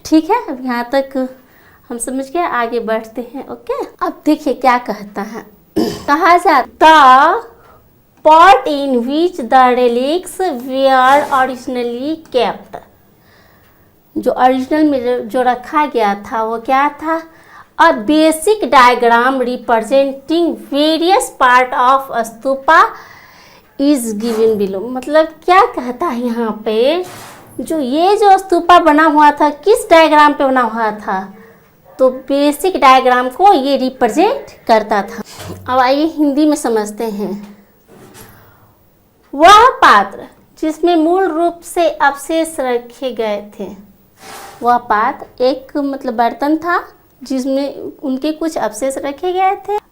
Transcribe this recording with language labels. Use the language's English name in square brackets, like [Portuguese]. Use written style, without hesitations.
[Hindi] ठीक है, अब यहाँ तक हम समझ गए, आगे बढ़ते हैं। ओके, अब देखिए क्या कहता है। कहा जाता [English] pot in which the relics were originally kept, [Hindi] जो ओरिजिनल में जो रखा गया था वो क्या था? [English] A basic diagram representing various part of stupa is given below। [Hindi] मतलब क्या कहता है यहाँ पे, जो ये जो स्तूपा बना हुआ था किस डायग्राम पे बना हुआ था? तो बेसिक डायग्राम को ये रिप्रेजेंट करता था। अब आइए हिंदी में समझते हैं। वह पात्र जिसमें मूल रूप से अवशेष रखे गए थे, वह पात्र एक मतलब बर्तन था जिसमें उनके कुछ अवशेष रखे गए थे।